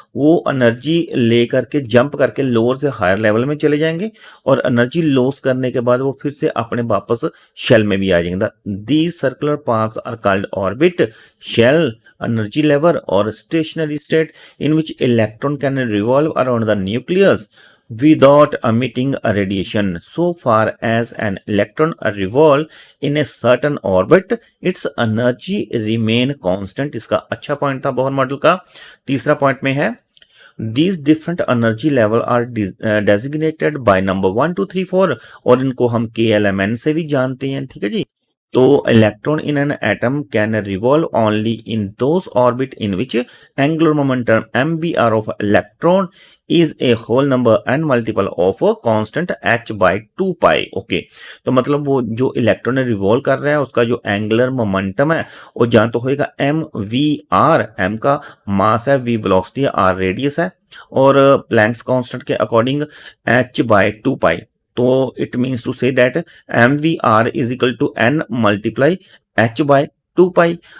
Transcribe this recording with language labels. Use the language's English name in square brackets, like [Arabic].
[Hindi] वो एनर्जी ले करके जंप करके लोअर से हायर लेवल में चले जाएंगे, और एनर्जी लॉस करने के बाद वो फिर से अपने वापस शेल में भी आ जाएंगे। [English] These circular paths are called orbit, shell, energy level और stationary state in which electron can revolve around the nucleus without emitting a radiation. So far as an electron revolve in a certain orbit, its energy remain constant. [Hindi] इसका अच्छा point था Bohr model का। तीसरा point में है, [English] these different energy level are designated by number 1 2 3 4, [Hindi] और इनको हम KLMN से भी जानते हैं, ठीक है जी। [English] तो electron in an atom can revolve only in those orbit in which angular momentum MBR of electron is a whole number n multiple of constant h by 2 pi। [Hindi] Okay, तो मतलब वो जो इलेक्ट्रॉन रिवॉल्व कर रहा है उसका जो angular momentum है वो जान तो होएगा एम वी आर। एम का मास है, वी वेलोसिटी है, आर रेडियस है, और प्लैंक्स कांस्टेंट के अकॉर्डिंग h by 2 pi। [English] तो it means to say that M V R is equal to n multiply h by 2 pi.